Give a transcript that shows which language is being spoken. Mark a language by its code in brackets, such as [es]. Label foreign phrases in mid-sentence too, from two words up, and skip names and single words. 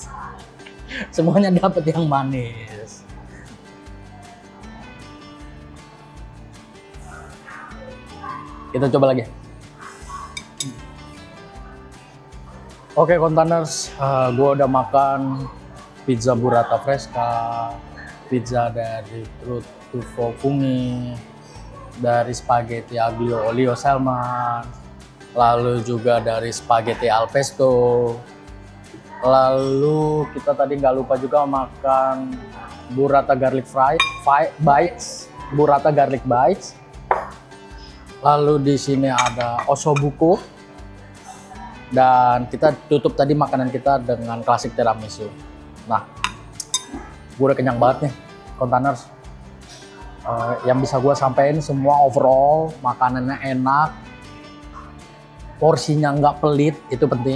[id] Semuanya dapat yang manis. Kita coba lagi. Oke, kontainers, gue udah makan pizza burrata fresca, pizza dari Tufo Fungi, dari spaghetti aglio olio salmon, lalu juga dari spaghetti al pesto, lalu kita tadi nggak lupa juga makan burrata garlic bites, burrata garlic bites. Lalu di sini ada ossobuco. Dan kita tutup tadi makanan kita dengan klasik tiramisu. Nah, gue udah kenyang banget nih, kontainers. Yang bisa gue sampein semua overall, makanannya enak, porsinya nggak pelit, itu penting.